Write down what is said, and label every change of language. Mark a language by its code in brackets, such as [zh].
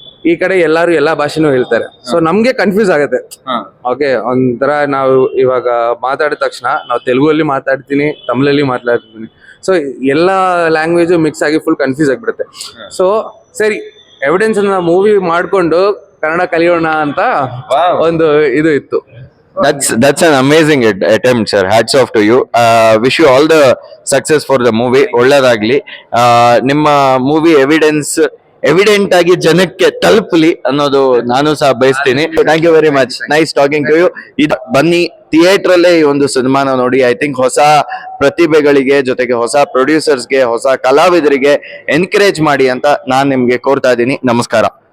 [kn] ಈ ಕಡೆ ಎಲ್ಲಾರು ಎಲ್ಲಾ ಭಾಷೆನೂ ಹೇಳ್ತಾರೆ. ಸೊ ನಮ್ಗೆ ಕನ್ಫ್ಯೂಸ್ ಆಗುತ್ತೆ. ಓಕೆ, ಒಂಥರ ನಾವು ಇವಾಗ ಮಾತಾಡಿದ ತಕ್ಷಣ ನಾವು ತೆಲುಗಲ್ಲಿ ಮಾತಾಡ್ತೀನಿ, ತಮಿಳಲ್ಲಿ ಮಾತಾಡ್ತೀನಿ. ಸೊ ಎಲ್ಲ ಲ್ಯಾಂಗ್ವೇಜು ಮಿಕ್ಸ್ ಆಗಿ ಫುಲ್ ಕನ್ಫ್ಯೂಸ್ ಆಗಿಬಿಡುತ್ತೆ. ಸೊ ಸರಿ, ಎವಿಡೆನ್ಸ್ ಅನ್ನ ಮೂವಿ ಮಾಡ್ಕೊಂಡು ಕನ್ನಡ ಕಲಿಯೋಣ ಅಂತ ಒಂದು ಇದು ಇತ್ತು. [en] That's an amazing attempt, sir. Hats off to you. Wish you all the success for the movie. [kn] ಒಳ್ಳೆದಾಗ್ಲಿ. ನಿಮ್ಮ ಮೂವಿ ಎವಿಡೆನ್ಸ್ ಎವಿಡೆಂಟ್ ಆಗಿ ಜನಕ್ಕೆ ತಲುಪಲಿ ಅನ್ನೋದು ನಾನು ಸಹ ಬಯಸ್ತೀನಿ. [en] Thank you very much, nice talking to you. [kn] ಇದು ಬನ್ನಿ ಥಿಯೇಟರ್ ಅಲ್ಲೇ ಈ ಒಂದು ಸಿನಿಮಾನ ನೋಡಿ. ಐ ಥಿಂಕ್ ಹೊಸ ಪ್ರತಿಭೆಗಳಿಗೆ ಜೊತೆಗೆ ಹೊಸ ಪ್ರೊಡ್ಯೂಸರ್ಸ್ಗೆ ಹೊಸ ಕಲಾವಿದರಿಗೆ ಎನ್ಕರೇಜ್ ಮಾಡಿ ಅಂತ ನಾನ್ ನಿಮ್ಗೆ ಕೋರ್ತಾ ಇದ್ದೀನಿ. ನಮಸ್ಕಾರ.